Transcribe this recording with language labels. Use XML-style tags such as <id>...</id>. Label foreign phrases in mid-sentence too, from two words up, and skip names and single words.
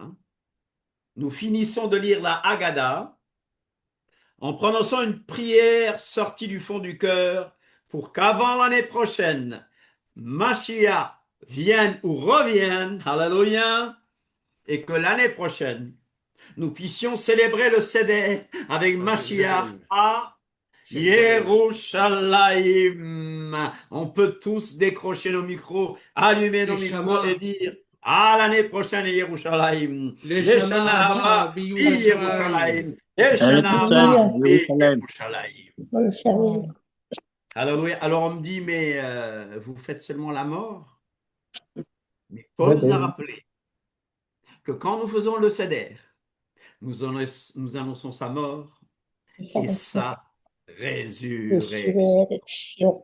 <fr>Nous finissons de lire la Haggadah en prononçant une prière sortie du fond du cœur pour qu'avant l'année prochaine, Mashiach vienne ou revienne, alléluia, et que l'année prochaine, nous puissions célébrer le Seder avec Mashiach à Yerushalayim. On peut tous décrocher nos micros, allumer nos micros et dire à l'année prochaine Yerushalayim.</fr> <he>לשנה הבאה בירושלים. לשנה הבאה Yerushalayim. biyerushalayim.</he> <fr>Alors on me dit, mais vous faites seulement la mort? Mais Paul nous a rappelé que quand nous faisons le Seder, nous annonçons sa mort et sa résurrection.</fr>